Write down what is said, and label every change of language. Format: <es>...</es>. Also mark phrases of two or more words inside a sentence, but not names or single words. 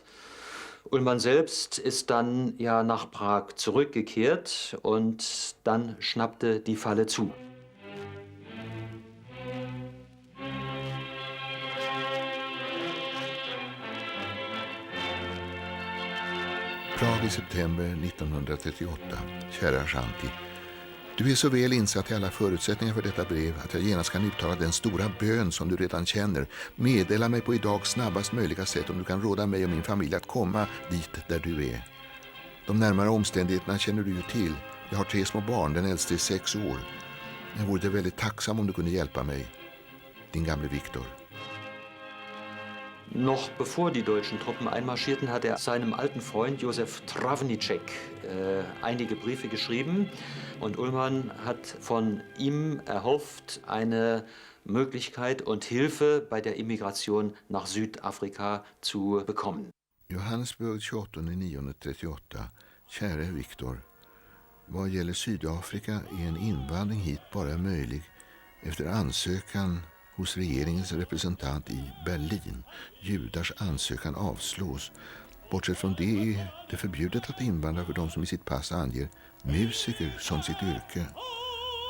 <de>Ullmann selbst ist dann ja nach Prag zurückgekehrt und dann schnappte die Falle zu.</de> <sv>Prag i september 1938. Kära Shanti, du är så väl insatt i alla förutsättningar för detta brev att jag genast kan uttala den stora bön som du redan känner. Meddela mig på idag snabbast möjliga sätt om du kan råda mig och min familj att komma dit där du är. De närmare omständigheterna känner du ju till. Jag har 3 små barn, den äldste är 6 år. Jag vore väldigt tacksam om du kunde hjälpa mig. Din gamle Viktor.</sv> <de>Noch bevor die deutschen Truppen einmarschierten, hat er seinem alten Freund Josef Travnicek einige Briefe geschrieben. Und Ullmann hat von ihm erhofft, eine Möglichkeit und Hilfe bei der Immigration nach Südafrika zu bekommen.</de> <sv>Johannesburg 28/9/38. Käre Viktor, vad gäller Sydafrika är en invandring hit bara möjlig efter ansökan hos regeringens representant i Berlin. Judars ansökan avslås. Bortsett från det är det förbjudet att invandra för de som i sitt pass anger musiker som sitt yrke.</sv>